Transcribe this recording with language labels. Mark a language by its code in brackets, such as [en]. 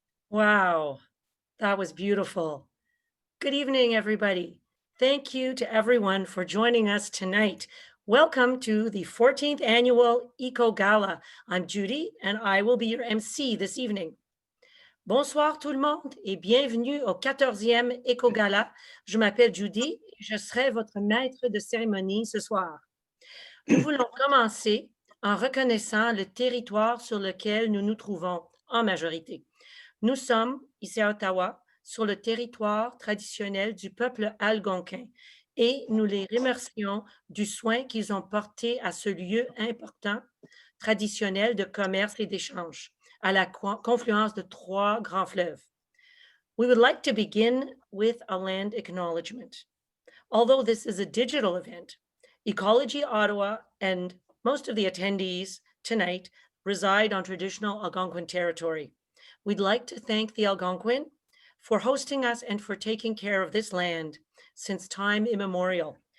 [en] Wow, that was beautiful. Good evening, everybody. Thank you to everyone for joining us tonight. Welcome to the 14th annual Eco Gala. I'm Judy, and I will be your MC this evening. [fr] Bonsoir tout le monde et bienvenue au 14e Eco Gala. Je m'appelle Judy je serai votre maître de cérémonie ce soir. Nous voulons commencer en reconnaissant le territoire sur lequel nous nous trouvons en majorité. Nous sommes, ici à Ottawa, sur le territoire traditionnel du peuple algonquin et nous les remercions du soin qu'ils ont porté à ce lieu important, traditionnel de commerce et d'échange, à la confluence de 3 grands fleuves. [en] We would like to begin with a land acknowledgement. Although this is a digital event, Ecology Ottawa and most of the attendees tonight reside on traditional Algonquin territory. We'd like to thank the Algonquin for hosting us and for taking care of this land since time immemorial.